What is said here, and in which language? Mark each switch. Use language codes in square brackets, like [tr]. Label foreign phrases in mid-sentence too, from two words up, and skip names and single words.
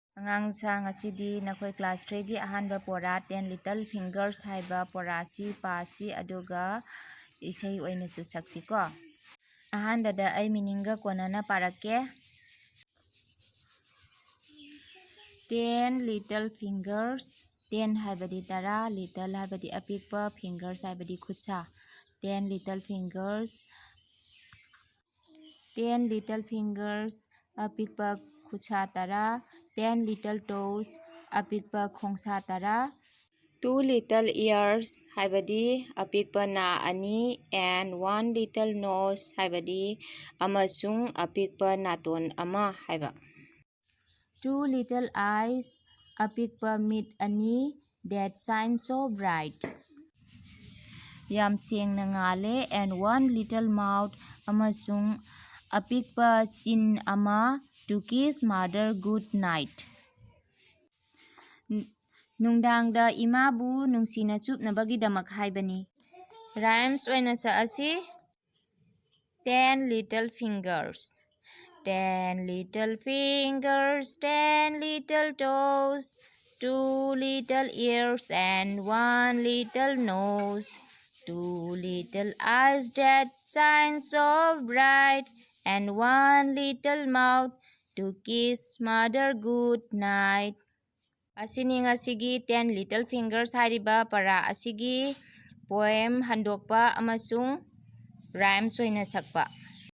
[mni] ꯑꯉꯥꯡꯁꯥꯡ ꯑꯁꯤꯗꯤ ꯅꯈꯣꯏ ꯀ꯭ꯂꯥꯁ 3ꯒꯤ ꯑꯍꯥꯟꯕ ꯄꯣꯔꯥ [en] 10 little fingers [mni] ꯍꯥꯏꯕ ꯄꯣꯔꯥꯁꯤ ꯄꯥꯁꯤ ꯑꯗꯨꯒ ꯏꯁꯩ ꯑꯣꯏꯅꯁꯨ ꯁꯛꯁꯤꯀꯣ꯫ ꯑꯍꯥꯟꯕꯗ ꯑꯩ ꯃꯤꯅꯤꯡꯒ ꯀꯣꯟꯅꯅ ꯄꯥꯔꯛꯀꯦ꯫ [en] 10 little fingers, [mni] 10 ꯍꯥꯏꯕꯗꯤ 10, little ꯍꯥꯏꯕꯗꯤ ꯑꯄꯤꯛꯄ, fingers ꯍꯥꯏꯕꯗꯤ ꯈꯨꯠꯁꯥ꯫ [en] 10 little fingers, 10 little fingers, [mni] ꯑꯄꯤꯛꯄ ꯈꯨꯠꯁꯥ 10, [en] 10 little toes, [mni] ꯑꯄꯤꯛꯄ ꯈꯣꯡꯁꯥ 10, 2 [en] little ears [mni] ꯍꯥꯏꯕꯗꯤ ꯑꯄꯤꯛꯄ ꯅꯥ 2, [en] and 1 little nose [mni] ꯍꯥꯏꯕꯗꯤ ꯑꯃꯁꯨꯡ ꯑꯄꯤꯛꯄ ꯅꯥꯇꯣꯟ 1 ꯍꯥꯏꯕ꯫ [en] 2 little eyes, [mni] ꯑꯄꯤꯛꯄ ꯃꯤꯠ 2, [en] that shine so bright, [mni] ꯌꯥꯝ ꯁꯦꯡꯅ ꯉꯥꯜꯂꯦ, [en] and 1 little mouth, [mni] ꯑꯃꯁꯨꯡ ꯑꯄꯤꯛꯄ ꯆꯤꯟ 1, [en] to kiss mother good night, [mni] ꯅꯨꯡꯗꯥꯡꯗ ꯏꯃꯥꯕꯨ ꯅꯨꯡꯁꯤꯅ ꯆꯨꯞꯅꯕꯒꯤꯗꯃꯛ ꯍꯥꯏꯕꯅꯤ꯫ ꯔꯥꯏꯝꯁ ꯑꯣꯏꯅ ꯁꯛꯑꯁꯤ꯫ [en] 10 little fingers, 10 little fingers, 10 little toes, 2 little ears and 1 little nose, 2 little eyes that shine so bright, and 1 little mouth to kiss mother good night. [mni] ꯑꯁꯤꯅꯤ ꯉꯁꯤꯒꯤ [en] 10 little fingers [mni] ꯍꯥꯏꯔꯤꯕ ꯄꯔꯥ ꯑꯁꯤꯒꯤ ꯄꯣꯏꯝ ꯍꯟꯗꯣꯛꯄ ꯑꯃꯁꯨꯡ ꯔꯥꯏꯝꯁ ꯑꯣꯏꯅ ꯁꯛꯄ꯫